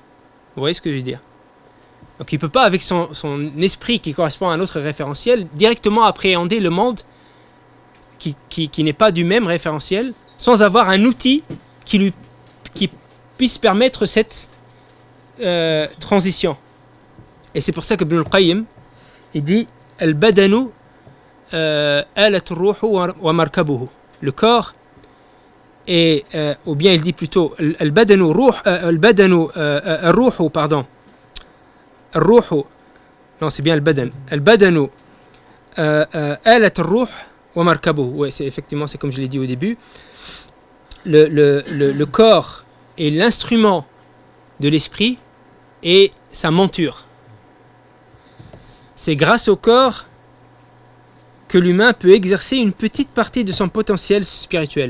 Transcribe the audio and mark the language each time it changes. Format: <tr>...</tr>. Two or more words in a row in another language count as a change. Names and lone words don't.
<fr>Vous voyez ce que je veux dire ? Donc il ne peut pas, avec son esprit qui correspond à un autre référentiel, directement appréhender le monde qui n'est pas du même référentiel, sans avoir un outil qui puisse permettre cette transition. Et c'est pour ça que Ibn al-Qayyim, il dit «</fr> <ar>البدن آلة الروح ومركبه</ar> <fr>» Le corps, ou bien il dit plutôt «</fr> <ar>البدن الروح,</ar> <fr>pardon. Al-ruhu, non c'est bien al-badan.</fr> <ar>البدن آلة الروح ومركبه</ar> <fr>» Oui, effectivement, c'est comme je l'ai dit au début. Le corps est l'instrument de l'esprit et sa monture. C'est grâce au corps que l'humain peut exercer une petite partie de son potentiel spirituel.</fr>